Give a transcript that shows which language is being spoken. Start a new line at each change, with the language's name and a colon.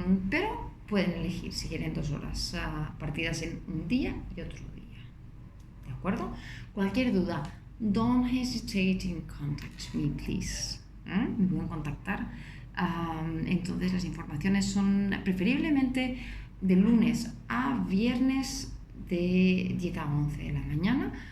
Spanish: Pero pueden elegir si quieren 2 horas partidas en un día y otro día. ¿De acuerdo? Cualquier duda,
English: don't hesitate in contact me, please.
Spanish: Me pueden contactar. Entonces las informaciones son preferiblemente de lunes a viernes de 10 a 11 de la mañana.